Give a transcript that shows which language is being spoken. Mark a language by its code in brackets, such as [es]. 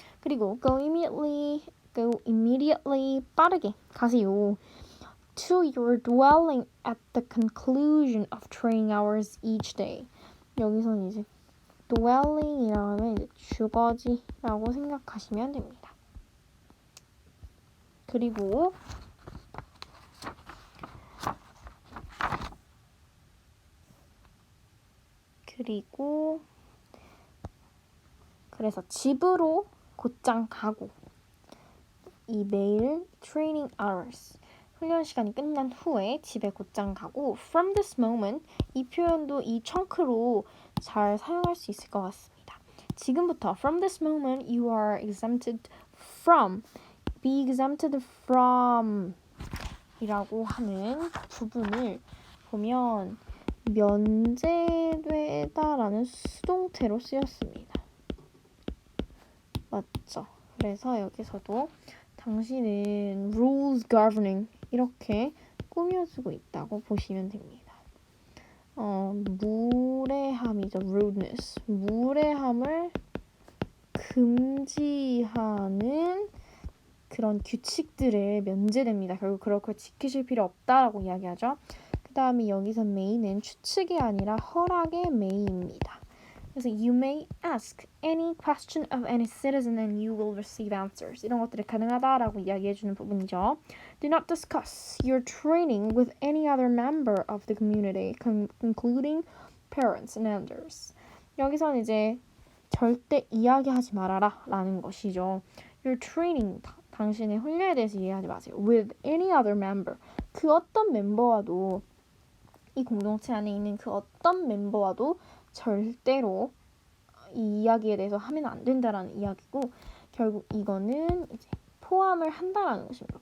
[ko] 그리고 [en] go immediately [ko] 빠르게 가세요. [en] To your dwelling at the conclusion of training hours each day. [ko] 여기서는 이제 dwelling이라고 하면 이제 주거지라고 생각하시면 됩니다. 그리고 그래서 집으로 곧장 가고 이 매일 [en] training hours [ko] 훈련 시간이 끝난 후에 집에 곧장 가고 [en] from this moment [ko] 이 표현도 이 chun크로 잘 사용할 수 있을 것 같습니다. 지금부터 [en] from this moment you are exempted from, [ko] be exempted from 이라고 하는 부분을 보면 면제되다라는 수동태로 쓰였습니다. 맞죠? 그래서 여기서도 당신은 [en] rules governing [ko] 이렇게 꾸며주고 있다고 보시면 됩니다. 무례함이죠. [en] rudeness. [ko] 무례함을 금지하는 그런 규칙들에 면제됩니다. 결국 그렇게 지키실 필요 없다라고 이야기하죠. 그 다음에 여기서 may는 추측이 아니라 허락의 may입니다. [en] 그래서 you may ask any question of any citizen and you will receive answers. [ko] 이런 것들이 가능하다라고 이야기해주는 부분이죠. [en] Do not discuss your training with any other member of the community, including parents and elders. [ko] 여기서는 이제 절대 이야기하지 말아라 라는 것이죠. [en] Your training, [ko] 당신의 훈련에 대해서 이야기하지 마세요. [en] With any other member, [ko] 그 어떤 멤버와도, 이 공동체 안에 있는 그 어떤 멤버와도 절대로 이 이야기에 대해서 하면 안 된다라는 이야기고, 결국 이거는 이제 포함을 한다라는 것입니다.